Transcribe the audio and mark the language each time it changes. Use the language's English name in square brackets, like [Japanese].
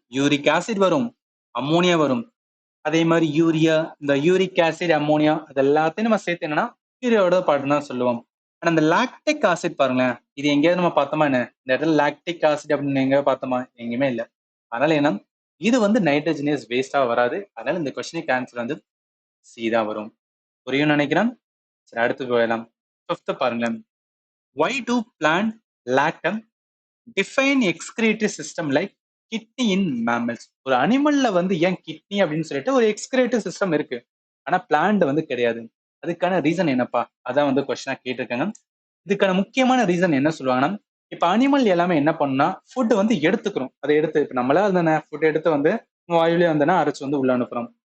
[Tamil] Uric acid வரும், ammonia வரும், அதே மாதிரி யூரியா, இந்த யூரிக் ஆசிட், அம்மோனியா, அது எல்லாத்தையும் நம்ம சேர்த்து என்னன்னா யூரியாவோட பாட்டு தான் சொல்லுவோம். ஆனா இந்த லாக்டிக் ஆசிட் பாருங்களேன், இது எங்கேயாவது நம்ம பார்த்தோமா என்ன? இந்த இடத்துல லாக்டிக் ஆசிட் அப்படின்னு எங்கேயாவது பார்த்தோமா? எங்கேயுமே இல்லை. அதனால என்ன, இது வந்து நைட்ரஜனியஸ் வேஸ்டா வராது. அதனால இந்த கொஸ்டினுக்கு ஆன்சர் வந்து சி தான் வரும். புரியும் நினைக்கிறேன். சரி, அடுத்து போயிடலாம். 5th பாருங்களேன். [English] why do plant lack a defined excretory system like kidney in mammals? [Tamil] ஒரு அனிமல்ல வந்து ஏன் கிட்னி அப்படின்னு சொல்லிட்டு ஒரு எக்ஸ்கிரேட்டிவ் சிஸ்டம் இருக்கு, ஆனா பிளான்ட் வந்து கிடையாது. அதுக்கான ரீசன் என்னப்பா, அதான் வந்து கொஸ்டினா கேட்டிருக்காங்க. இதுக்கான முக்கியமான ரீசன் என்ன சொல்லுவாங்கன்னா, இப்ப அனிமல் எல்லாமே என்ன பண்ணுனா ஃபுட் வந்து எடுத்துக்கிறோம். அதை எடுத்து இப்ப நம்மளா இருந்தானே ஃபுட் எடுத்து வந்து வாயுலயே வந்தனா அரைச்சு வந்து உள்ள அனுப்புறோம்.